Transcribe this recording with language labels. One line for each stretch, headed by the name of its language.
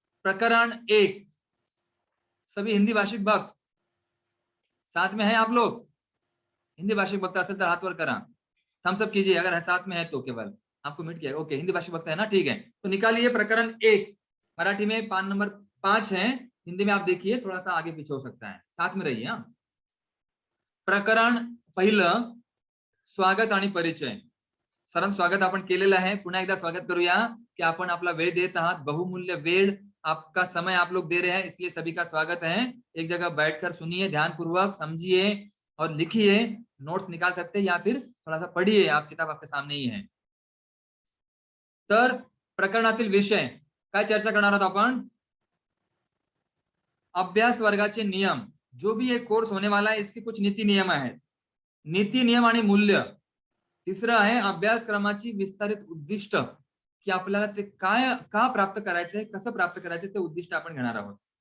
Hindi: प्रकरण 1, सभी हिंदी भाषिक भक्त साथ में है आप लोग?
Marathi: हिंदी भाषिक भक्त असेल तर हात वर करा,
Hindi: थम्स अप कीजिए अगर साथ में है तो. केवल आपको मिट किया. ओके, हिंदी भाषिक भक्त है ना, ठीक है. तो निकालिए प्रकरण 1, मराठी में पान नंबर 5 है, हिंदी में आप देखिए थोड़ा सा आगे पीछे हो सकता है, साथ में रहिए.
Marathi: हाँ, प्रकरण पहिलं, स्वागत आणि परिचय. सरांचं स्वागत आपण केलेलं आहे, पुन्हा एकदा स्वागत करूया की आपण आपला वेळ देत आहात, बहुमूल्य वेळ
Hindi: आपका समय आप लोग दे रहे हैं, इसलिए सभी का स्वागत है. एक जगह बैठकर सुनिए, ध्यानपूर्वक समझिए और लिखिए. नोट्स निकाल सकते हैं या फिर थोड़ा सा पढ़िए, आप किताब आपके सामने ही है.
Marathi: तर प्रकरणातील विषय काय चर्चा करणार आहोत आपण? अभ्यास वर्गाचे नियम.
Hindi: जो भी ये कोर्स होने वाला है इसके कुछ नीति नियम आहेत.
Marathi: नीति नियम आणि मूल्य. तिसरं आहे अभ्यासक्रमाची विस्तारित उद्दिष्ट, की आपल्याला ते काय का प्राप्त करायचंय, कसं प्राप्त करायचं ते उद्दिष्ट आपण घेणार आहोत.